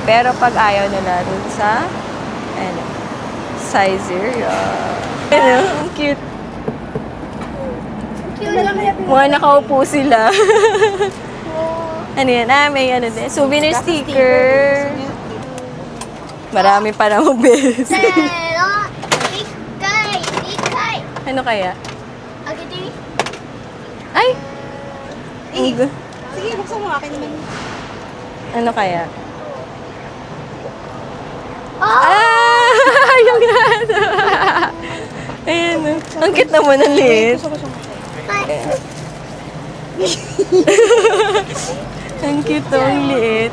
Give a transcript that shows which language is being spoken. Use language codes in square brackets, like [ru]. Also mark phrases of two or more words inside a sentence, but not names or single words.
[tl] Pero pag ayaw nila dun sa ano, Saizeriya. Ano, ang cute. Mga nakaupo sila. Ano yan? May ano din. [en] Souvenir sticker. [tl] Marami pa na mag-bills. [ja] せーの、一回、二回。 [tl] Ano kaya? [ja] 開けてみ。 [tl] Ay! Sige, buksan mo. Akin naman. Ano kaya? Ah! Yung gato! Ayan o. Ang cute naman ang liit. Ang cute o, ang liit.